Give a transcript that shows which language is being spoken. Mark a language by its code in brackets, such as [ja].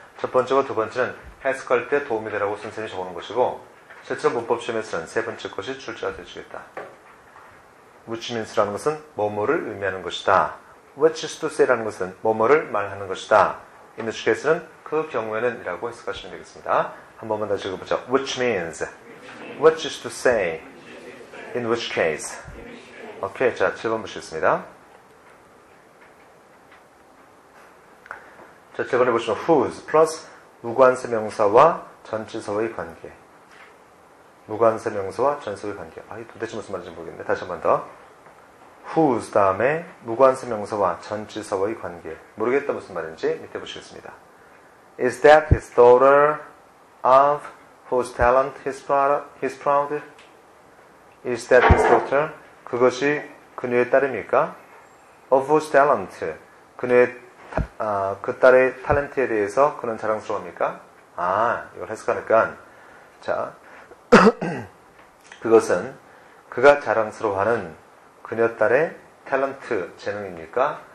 [ko] 첫 번째와 두 번째는 해석할 때 도움이 되라고 선생님이 적어놓은 것이고, 실제로 문법 시험에서는 세 번째 것이 출제가 되주겠다. which means라는 것은 뭐뭐를 의미하는 것이다. which is to say라는 것은 뭐뭐를 말하는 것이다. in which case는 그 경우에는 이라고 해석하시면 되겠습니다. 한 번만 다시 읽어보자. [en] which means, which is to say, in which case. [ko] 오케이. 자, 7번 보시겠습니다. 자, 7번에 보시면 whose 플러스 무관세 명사와 전치사의 관계. 무관세 명사와 전치사의 관계. 도대체 무슨 말인지 모르겠네. 다시 한 번 더. whose 다음에 무관사 명사와 전치사와의 관계. 모르겠다 무슨 말인지 밑에 보시겠습니다. [en] Is that his daughter of whose talent he's proud? Is that his daughter? [ko] 그것이 그녀의 딸입니까? [en] Of whose talent? [ko] 그녀의 그 딸의 탤런트에 대해서 그는 자랑스러워합니까? 이걸 해석하니까 자 그것은 그가 자랑스러워하는 그녀 딸의 탤런트 재능입니까?